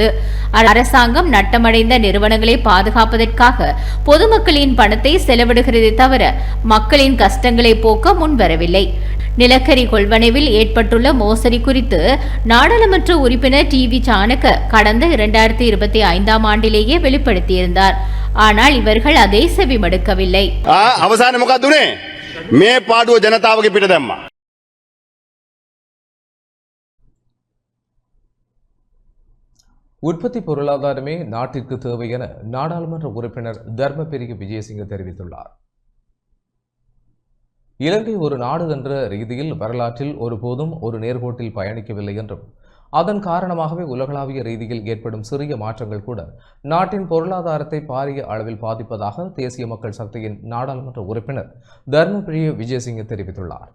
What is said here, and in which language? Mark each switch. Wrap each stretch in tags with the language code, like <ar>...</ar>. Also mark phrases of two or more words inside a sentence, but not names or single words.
<ta>அரசாங்கம் நட்டமடைந்த நிறுவனங்களை பாதுகாப்பதற்காக பொதுமக்களின் பணத்தை செலவிடுகிறதே தவிர மக்களின் கஷ்டங்களை போக்க முன்வரவில்லை. நிலக்கரி கொள்வனவில் ஏற்பட்டுள்ள மோசடி குறித்து நாடாளுமன்ற உறுப்பினர் டிவி சாணக்க கடந்த 2025ஆம் ஆண்டிலேயே வெளிப்படுத்தியிருந்தார். ஆனால் இவர்கள் அதை செவிமடுக்கவில்லை.</ta> <si>අවසානයේ මොකක්ද උනේ? මේ පාඩුව ජනතාවගේ පිට දැම්මා.</si> <ta>உற்பத்தி பொருளாதாரமே நாட்டிற்கு தேவை என நாடாளுமன்ற உறுப்பினர் தர்மபிரிய விஜயசிங்க தெரிவித்துள்ளார். இலங்கை ஒரு நாடு என்ற ரீதியில் வரலாற்றில் ஒருபோதும் ஒரு நேர்கோட்டில் பயணிக்கவில்லை என்றும் அதன் காரணமாகவே உலகளாவிய ரீதியில் ஏற்படும் சிறிய மாற்றங்கள் கூட நாட்டின் பொருளாதாரத்தை பாரிய அளவில் பாதிப்பதாக தேசிய மக்கள் சக்தியின் நாடாளுமன்ற உறுப்பினர் தர்மபிரிய விஜயசிங்க தெரிவித்துள்ளார்.</ta>